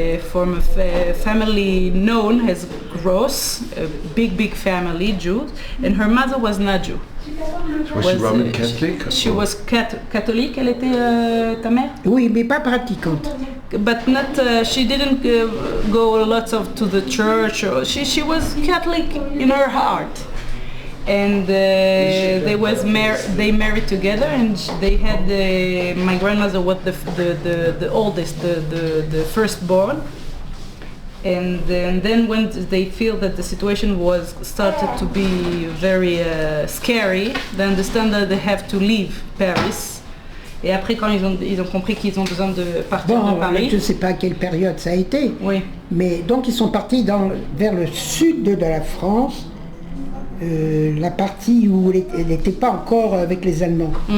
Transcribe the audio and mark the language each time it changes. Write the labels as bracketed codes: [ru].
[en] From a family known as Graz, a big family, Jew, and her mother was not Jew. Was she Roman Catholic? She was [fr] catholique, elle était ta mère? Oui, mais pas pratiquante. [en] But not, she didn't go lots to the church, she was Catholic in her heart. And they married together, and they had my grandmother was the oldest, the firstborn. And then when they feel that the situation was started to be very scary, they understand that they have to leave Paris. [fr] Et après, quand ils ont compris qu'ils ont besoin de partir de Paris. Je ne sais pas à quelle période ça a été. Oui. Mais donc ils sont partis vers le sud de la France. La partie où elle n'était pas encore avec les Allemands.